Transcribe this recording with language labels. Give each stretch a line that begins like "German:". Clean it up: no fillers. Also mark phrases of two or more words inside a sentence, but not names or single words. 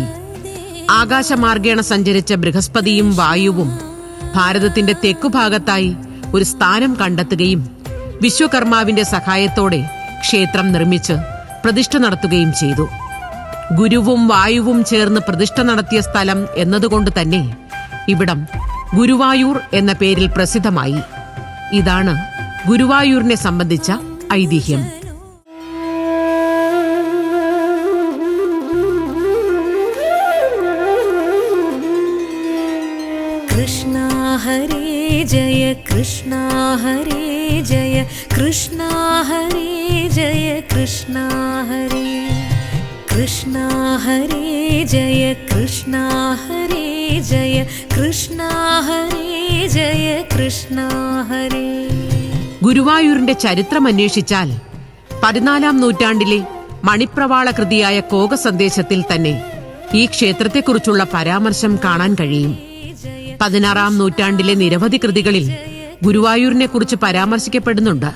Malayalam: ആകാശമാർഗേണ സഞ്ചരിച്ച ബൃഹസ്പതിയും വായുവും ഭാരതത്തിന്റെ തെക്കുഭാഗത്തായി ഒരു സ്ഥാനം കണ്ടെത്തുകയും വിശ്വകർമാവിന്റെ സഹായത്തോടെ ക്ഷേത്രം നിർമ്മിച്ച് പ്രതിഷ്ഠ നടത്തുകയും ചെയ്തു. ഗുരുവും വായുവും ചേർന്ന് പ്രതിഷ്ഠ നടത്തിയ സ്ഥലം എന്നതുകൊണ്ട് തന്നെ ഇവിടം ഗുരുവായൂർ എന്ന പേരിൽ പ്രസിദ്ധമായി. ഇതാണ് ഗുരുവായൂരിനെ സംബന്ധിച്ച ഐതിഹ്യം.
Sanskrit: कृष्णा हरे जय कृष्णा हरे जय कृष्णा हरे जय कृष्णा हरे कृष्णा हरे जय कृष्णा हरे जय कृष्णा हरे जय कृष्णा हरे.
Malayalam: ഗുരുവായൂരിന്റെ ചരിത്രം അന്വേഷിച്ചാൽ 14-ാം നൂറ്റാണ്ടിലെ മണിപ്രവാള കൃതിയായ കോക സന്ദേശത്തിൽ തന്നെ ഈ ക്ഷേത്രത്തെക്കുറിച്ചുള്ള പരാമർശം കാണാൻ കഴിയും. 16-ാം നൂറ്റാണ്ടിലെ നിരവധി കൃതികളിൽ ഗുരുവായൂരിനെ കുറിച്ച് പരാമർശിക്കപ്പെടുന്നുണ്ട്.